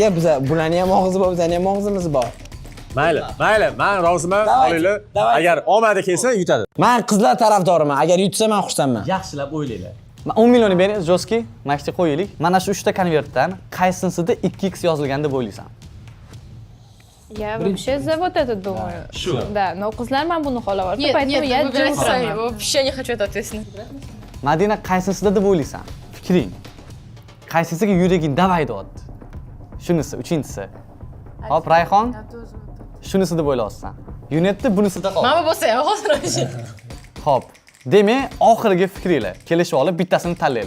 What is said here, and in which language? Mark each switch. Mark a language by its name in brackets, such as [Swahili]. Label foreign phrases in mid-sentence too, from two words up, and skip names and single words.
[Uzbek] Biz bularni ham og'zi bor, bizning ham og'zimiz bor. Mayli, men roziman. Olinglar. Agar omadi kelsa yutadi. Men qizlar tarafdoriman. Agar yutsa men xursandman. Yaxshilab o'ylanglar. 10 millionni bering, Joski, maktabga qo'yaylik. Mana shu 3 ta konvertdan qaysinisida 2x yozilgan deb o'ylaysan? [Russian] Я вообще за вот это думаю. Да, но qizlar bunu xohlayapti, Нет, поэтому я выбирайте сами. [Uzbek] jim [Russian] Вообще не хочу эту ответственность. [Uzbek] Madina qaysinisida deb o'ylaysan? Fikring. Qaysisiga yuraging davay deyapti? Shunisi, uchinchisi. Hop, Rayhon. Shunisi deb o'ylayapsan. Yunetda bunisida qol. Mana bo'lsa ham hozir. Hop. Demak, oxirgi fikringlar. Kelishib olib bittasini tanlaylar.